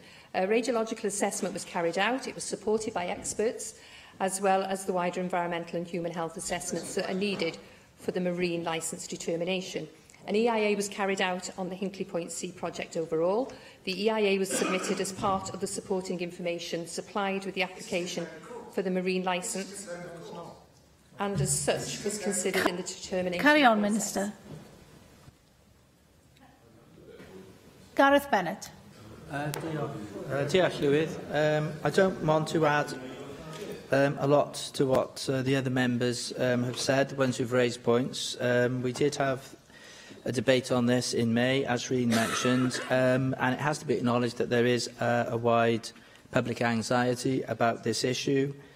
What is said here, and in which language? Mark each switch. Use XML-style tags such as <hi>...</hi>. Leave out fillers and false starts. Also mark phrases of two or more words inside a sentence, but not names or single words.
<en>A radiological assessment was carried out. It was supported by experts, as well as the wider environmental and human health assessments that are needed for the marine licence determination. An EIA was carried out on the Hinkley Point C project overall. The EIA was submitted as part of the supporting information supplied with the application for the marine licence, and as such was considered in the determination. Carry on, Minister. Gareth Bennett.</en> <cy>Diolch, Llywydd.</cy> <en>I don't want to add a lot to what the other members have said, the ones who've raised points. We did have a debate on this in May, as Reen mentioned, and it has to be acknowledged that there is a wide public anxiety about this issue.</en>